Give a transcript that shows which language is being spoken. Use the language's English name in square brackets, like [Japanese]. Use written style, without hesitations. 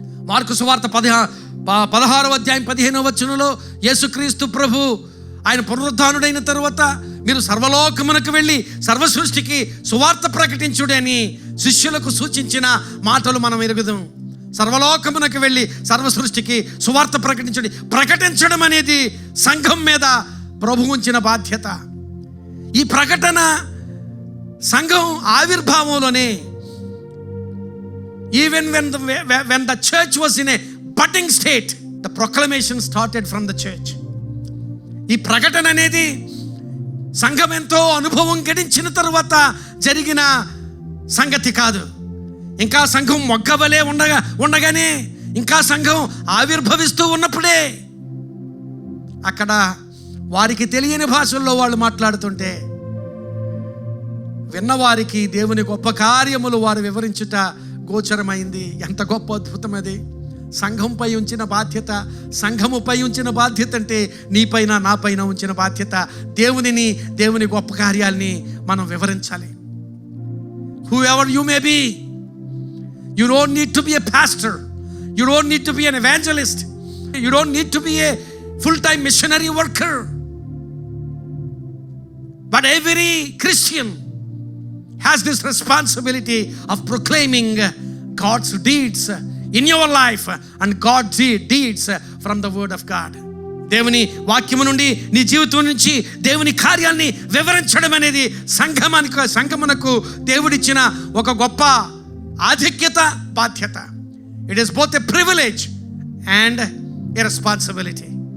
[Telugu] Mark సువార్త 16వ అధ్యాయం 15వ వచనంలో యేసుక్రీస్తు ప్రభు ఆయన పునరుద్ధానుడైన తరువాత మీరు సర్వలోకమునకు వెళ్ళి సర్వ సృష్టికి సువార్త ప్రకటించుడి అని శిష్యులకు సూచించిన మాటలు మనం ఎరుగుదాం. సర్వలోకమునకు వెళ్ళి సర్వ సృష్టికి సువార్త ప్రకటించుడి. ప్రకటించడం అనేది సంఘం మీద ప్రభు ఉంచిన బాధ్యత. ఈ ప్రకటన సంఘం ఆవిర్భావంలోనే, [English] Even when the church was in a budding state, the proclamation started from the church. [Telugu] ఈ ప్రకటన అనేది సంఘం ఎంతో అనుభవం గడించిన తరువాత జరిగిన సంగతి కాదు. ఇంకా సంఘం మొగ్గవలే ఉండగానే, ఇంకా సంఘం ఆవిర్భవిస్తూ ఉన్నప్పుడే అక్కడ వారికి తెలియని భాషల్లో వాళ్ళు మాట్లాడుతుంటే విన్నవారికి దేవుని గొప్ప కార్యములు వారు వివరించుట గోచరమైంది. ఎంత గొప్ప అద్భుతం అది. సంఘంపై ఉంచిన బాధ్యత, సంఘముపై ఉంచిన బాధ్యత అంటే నీపైన నాపైన ఉంచిన బాధ్యత. దేవుని గొప్ప కార్యాల్ని మనం వివరించాలి. [English] Whoever you may be, you don't need to be a pastor, you don't need to be an evangelist, you don't need to be a full-time missionary worker. But every Christian has this responsibility of proclaiming God's deeds in your life and God's deeds from the word of God. [Telugu] దేవుని వాక్యము నుండి నీ జీవితం నుంచి దేవుని కార్యాన్ని వివరించడం అనేది సంఘమునకు దేవుడిచ్చిన ఒక గొప్ప ఆధిక్యత, బాధ్యత. [English] It is both a privilege and a responsibility.